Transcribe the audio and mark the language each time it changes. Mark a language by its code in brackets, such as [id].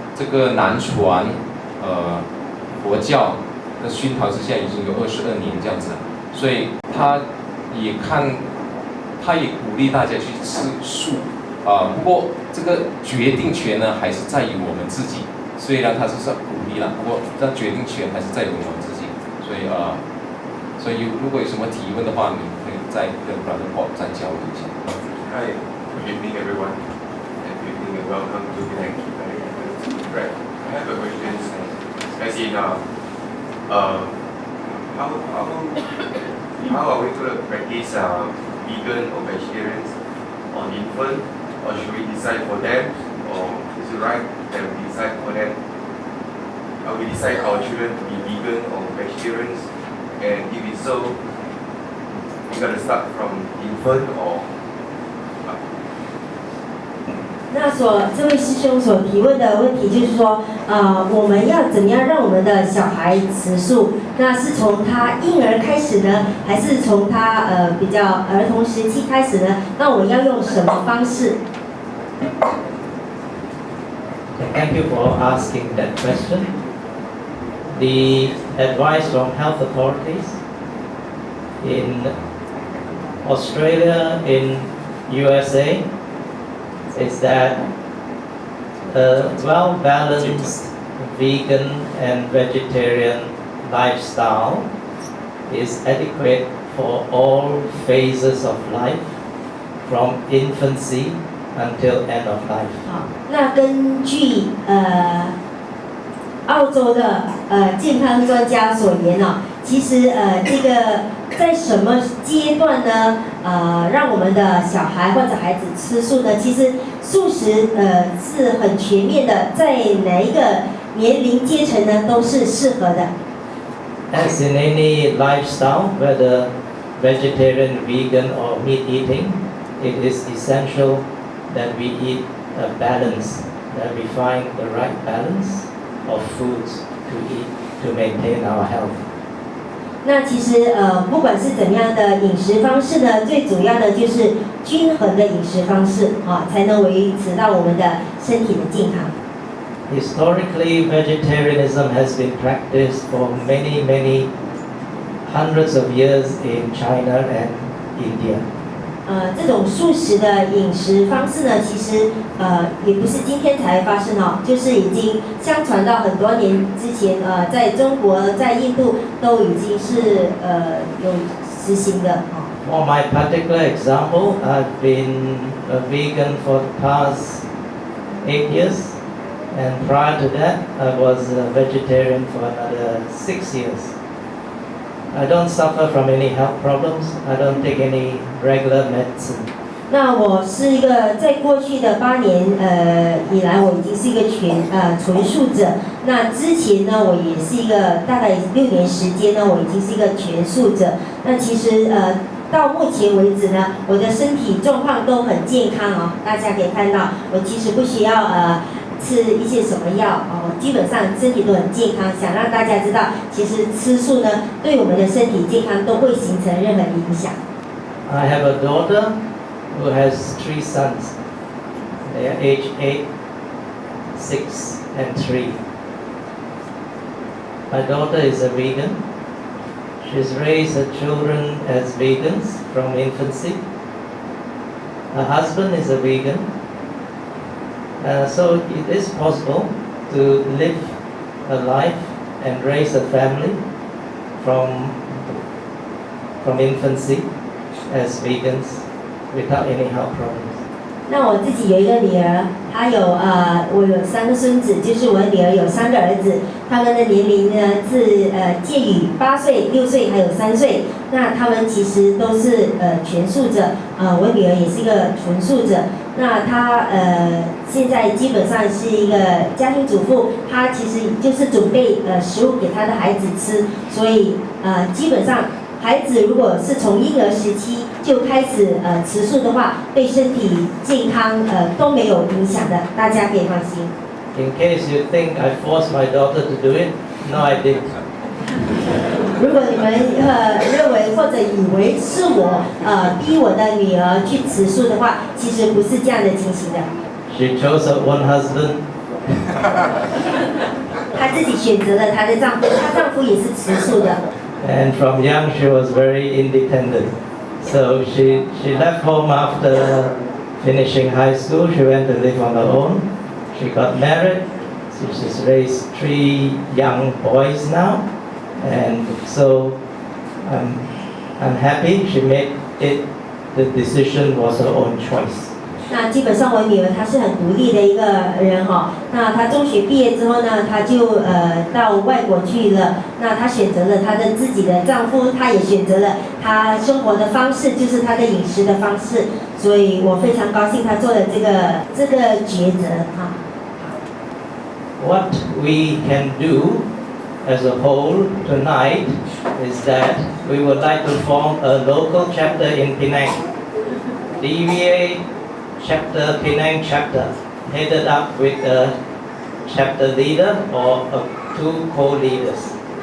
[zh] 这个南传佛教的熏陶之下已经有22年这样子了，所以他也鼓励大家去吃素不过这个决定权呢还是在于我们自己，虽然他是鼓励了，不过这决定权还是在于我们自己，所以如果有什么提问的话，你可以再跟 Brother Bob 再交流一下。 [en] Hi, good evening everyone, and good evening and welcome to the next Right. I have a question, as in how are we going to practice vegan or vegetarians on infant, or should we decide for them, or is it right that we decide for them? We decide our children to be vegan or vegetarians, and if it's so, we got to start from infant or [zh] 那这位师兄所提问的问题就是说，我们要怎么样让我们的小孩吃素？那是从他婴儿开始呢，还是从他比较儿童时期开始呢？那我们要用什么方式 [en] Thank you for asking that question. The advice from health authorities in Australia, in USA, is that a well-balanced vegan and vegetarian lifestyle is adequate for all phases of life, from infancy until end of life. [zh] 那根据澳洲的健康专家所言其实这个在什么阶段呢？让我们的小孩或者孩子吃素呢？其实素食是很全面的，在哪一个年龄阶层呢都是适合的。 [en] As in any lifestyle, whether vegetarian, vegan, or meat eating, it is essential that we eat a balance, that we find the right balance of foods to eat to maintain our health. [zh] 那其实不管是怎么样的饮食方式呢，最主要的就是均衡的饮食方式才能维持到我们的身体的健康。 [en] Historically, vegetarianism has been practiced for many hundreds of years in China and India. [zh] 这种素食的饮食方式呢，其实也不是今天才发生就是已经相传到很多年之前，在中国、在印度都已经是有实行的 [en] For my particular example, I've been a vegan for the past 8 years, and prior to that, I was a vegetarian for another 6 years. I don't suffer from any health problems. I don't take any regular medicine. [zh] 那我是一个在过去的8年以来，我已经是一个纯素者。那之前呢，我也是一个大概6年时间呢，我已经是一个全素者。那其实到目前为止呢，我的身体状况都很健康大家可以看到，我其实不需要吃一些什么药基本上身体都很健康。想让大家知道，其实吃素呢，对我们的身体健康都会形成任何影响。 [en] I have a daughter who has 3 sons. They are aged 8, 6, and 3. My daughter is a vegan. She's raised her children as vegans from infancy. Her husband is a vegan. So it is possible to live a life and raise a family from infancy as vegans without any health problems. [zh] 那我自己有一个女儿，她有我有3个孙子，就是我的女儿有3个儿子，他们的年龄呢是介于8岁、6岁还有3岁。那他们其实都是全素者，我女儿也是一个纯素者。那她现在基本上是一个家庭主妇，她其实就是准备食物给她的孩子吃，所以基本上孩子如果是从婴儿时期就开始吃素的话，对身体健康都没有影响的，大家可以放心。 [en] In case you think I forced my daughter to do it, no, I didn't. [zh] 如果你们认为或者以为是我逼我的女儿去吃素的话，其实不是这样的情形的。 [en] She chose her own husband. [zh] 她自己选择了她的丈夫，她丈夫也是吃素的。 [en] And from young she was very independent. So she left home after finishing high school. She went to live on her own. She got married. She's raised 3 young boys now. And so I'm happy she made it. The decision was her own choice. [zh] 那基本上我女儿她是很独立的一个人哈。那她中学毕业之后呢，她就到外国去了。那她选择了她的自己的丈夫，她也选择了她生活的方式，就是她的饮食的方式。所以我非常高兴她做了这个抉择哈。 [en] What we can do as a whole tonight is that we would like to form a local chapter in Penang. DVA chapter, Penang chapter, headed up with a chapter leader or 2 co-leaders.